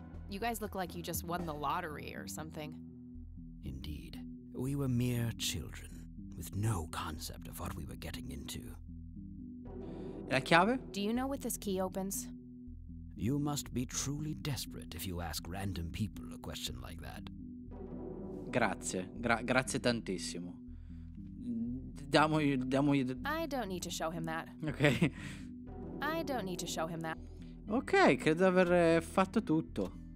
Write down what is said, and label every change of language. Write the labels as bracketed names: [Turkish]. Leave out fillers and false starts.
[English] You guys look like you just won the lottery or something. Indeed. We were mere children, with no concept of what we were getting into. [Italian] La chiave? [English] Do you know what this key opens? You must be truly desperate if you ask random people a question like that. [Italian] Grazie, grazie tantissimo. Diamogli... [English] I don't need to show him that. [Italian] Ok. [English] I don't need to show him that. [Italian] Ok, credo di aver fatto tutto.